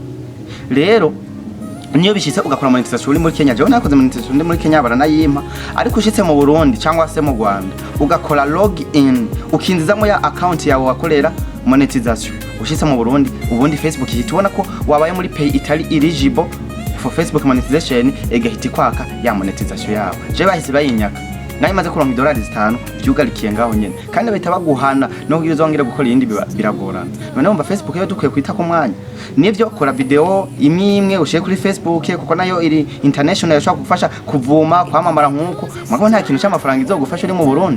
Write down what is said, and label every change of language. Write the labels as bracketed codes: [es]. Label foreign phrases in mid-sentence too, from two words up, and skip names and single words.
[rn] Rero niyo bishitse ugakora monetization uri muri Kenya, je nakoze monetization uri muri Kenya baranayimpa, ariko ushitse mu Burundi cyangwa se mu Rwanda ugakora [en] log in [rn] ukinzizamo ya account yawe wakorera monetization, ushitse mu Burundi ubundi Facebook ihitubona ko wabaye muri pay itali [en] eligible for Facebook monetization, [rn] egahiti kwaka ya monetization yawe. Je bahise bayinyaka nayo imaze kuronka $5 byugarikiye ngaho nyene, kandi bahita baguhana no kuzongera gukora yindi biragorana. None umva Facebook yo dukwiye kwita ku mwanya. Nivyo kora video imwe ushiye kuri Facebook kuko nayo iri international yashaka gufasha kuvuma kwamamara nkuko, mugabo nta kintu cy'amafaranga izogufasha uri mu Burundi.